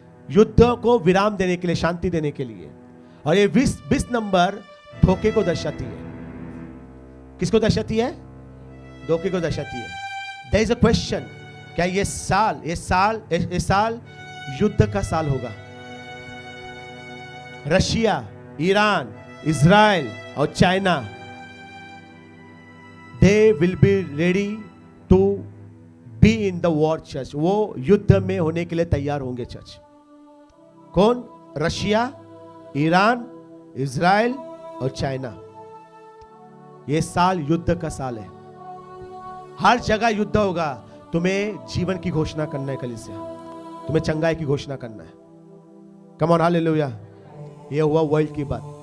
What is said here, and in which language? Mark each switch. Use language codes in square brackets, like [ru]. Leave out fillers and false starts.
[hi] युद्ध को विराम देने के लिए, शांति देने के लिए। और ये 20 नंबर धोखे को दर्शाती है। किसको दर्शाती है? धोखे को दर्शाती है। [en] There is a question, [hi] क्या ये साल युद्ध का साल होगा? [en] Russia, Iran, Israel और China, they will be ready to be in the war church। [hi] वो युद्ध में होने के लिए तैयार होंगे चर्च। कौन? रशिया, ईरान, इजराइल और चाइना। ये साल युद्ध का साल है। हर जगह युद्ध होगा। तुम्हें जीवन की घोषणा करना है कलीसिया, तुम्हें चंगाई की घोषणा करना है। [en] come on, [hi] hallelujah. ये हुआ वर्ल्ड की बात।